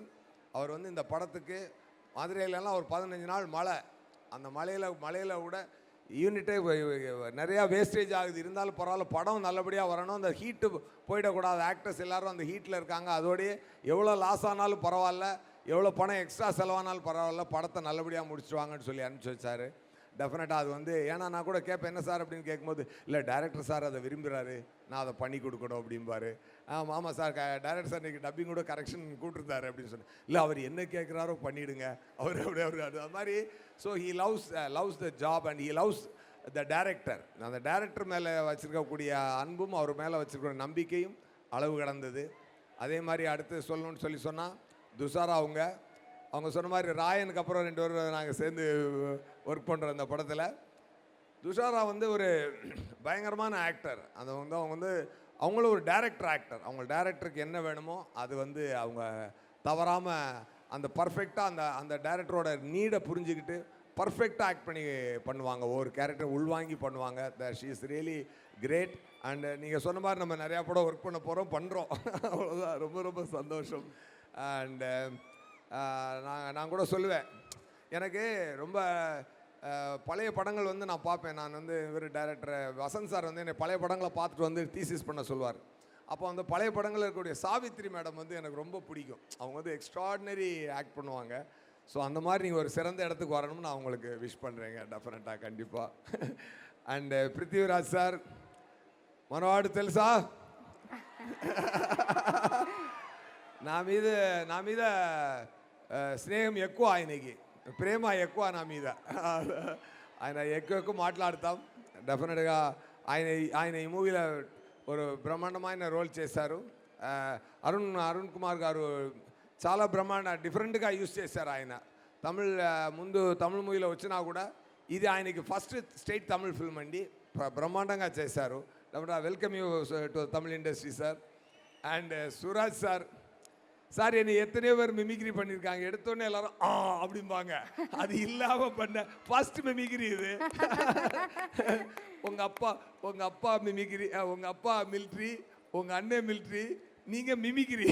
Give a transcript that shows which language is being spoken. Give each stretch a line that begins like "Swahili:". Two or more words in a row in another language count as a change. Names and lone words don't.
Tamil: அவர் வந்து இந்த படத்துக்கு மதுரையிலலாம் ஒரு 15 நாள் மழை, அந்த மழையில் கூட யூனிட்டே நிறையா வேஸ்டேஜ் ஆகுது, இருந்தாலும் பரவாயில்ல படம் நல்லபடியாக வரணும், அந்த ஹீட்டு போயிடக்கூடாது, ஆக்டர்ஸ் எல்லோரும் அந்த ஹீட்டில் இருக்காங்க, அதோடய எவ்வளோ லாஸ் ஆனாலும் பரவாயில்ல, எவ்வளோ பணம் எக்ஸ்ட்ரா செலவானாலும் பரவாயில்ல, படத்தை நல்லபடியாக முடிச்சுடுவாங்கன்னு சொல்லி அனுப்பிச்சி வச்சார். டெஃபினட்டாக அது வந்து, ஏன்னா நான் கூட கேட்பேன் என்ன சார் அப்படின்னு கேட்கும்போது, இல்லை டைரக்டர் சார் அதை விரும்புகிறாரு, நான் அதை பண்ணி கொடுக்கணும் அப்படிம்பாரு. ஆமாம் சார், டைரக்டர் சார் இன்றைக்கி டப்பிங் கூட கரெக்ஷன் கூட்டிருந்தாரு அப்படின்னு சொன்னேன். இல்லை அவர் என்ன கேட்குறாரோ பண்ணிவிடுங்க, அவர் அது மாதிரி.
English: So he loves the job and he loves the director.
Tamil: அந்த டைரக்டர் மேலே வச்சுருக்கக்கூடிய அன்பும் அவர் மேலே வச்சுருக்கிற நம்பிக்கையும் அளவு கடந்தது. அதே மாதிரி அடுத்து சொல்லணும்னு சொன்னால் துஷாரா அவங்க சொன்ன மாதிரி ராயனுக்கு அப்புறம் 2 பேரும் நாங்கள் சேர்ந்து ஒர்க் பண்ணுறோம் அந்த படத்தில். துஷாரா வந்து ஒரு பயங்கரமான ஆக்டர். அவங்க வந்து அவங்களும் ஒரு
English: director actor.
Tamil: அவங்க டைரக்டருக்கு என்ன வேணுமோ அது வந்து அவங்க தவறாமல் அந்த பர்ஃபெக்டாக அந்த டைரக்டரோட நீடை புரிஞ்சுக்கிட்டு பர்ஃபெக்டாக ஆக்ட் பண்ணுவாங்க, ஒவ்வொரு கேரக்டர் உள்வாங்கி பண்ணுவாங்க.
English: She is really great.
Tamil: அண்டு நீங்கள் சொன்ன மாதிரி நம்ம நிறையா படம் ஒர்க் பண்ணுறோம் அவ்வளோதான், ரொம்ப ரொம்ப சந்தோஷம். அண்டு நான் கூட சொல்லுவேன், எனக்கு ரொம்ப பழைய படங்கள் வந்து நான் பார்ப்பேன். நான் வந்து இவர் டைரக்டர் வசந்த் சார் வந்து என்னை பழைய படங்களை பார்த்துட்டு வந்து தீசிஸ் பண்ண சொல்லுவார். அப்போ அந்த பழைய படங்களில் இருக்கக்கூடிய சாவித்ரி மேடம் வந்து எனக்கு ரொம்ப பிடிக்கும். அவங்க வந்து
English: extraordinary act
Tamil: பண்ணுவாங்க. ஸோ அந்த மாதிரி நீங்கள் ஒரு சிறந்த இடத்துக்கு வரணும்னு நான் உங்களுக்கு விஷ் பண்ணுறேங்க, டெஃபினட்டாக, கண்டிப்பாக. அண்டு பிருத்திவிராஜ் சார்,
Telugu: మనవాడు తెలుసా, నా మీద స్నేహం ఎక్కువ, ఆయనకి ప్రేమ ఎక్కువ నా మీద. ఆయన ఎక్కువ మాట్లాడతాం. డెఫినెట్గా ఆయన ఈ మూవీలో ஒரு బ్రహ్మాండమైన రోల్ చేశారు. అరుణ్ కుమార్ గారు చాలా డిఫరెంట్గా యూస్ చేశారు. ఆయన తమిళ మూవీలో వచ్చినా కూడా ఇది ఆయనకి
English: first state Tamil film
Telugu: అండి, బ్రహ్మాండంగా చేశారు.
English: welcome you to Tamil industry sir.
Tamil: அண்ட் சுராஜ் சார் என்னை எத்தனையோ பேர் மிமிக்ரி பண்ணியிருக்காங்க, எடுத்தோடனே எல்லாரும் அப்படிம்பாங்க, அது இல்லாமல் பண்ண
English: first mimicry
Tamil: இது. உங்கள் அப்பா மிமிக்ரி, உங்கள் அப்பா மிலிட்ரி, உங்கள் அண்ணன் மிலிட்ரி, நீங்கள் மிமிக்ரி.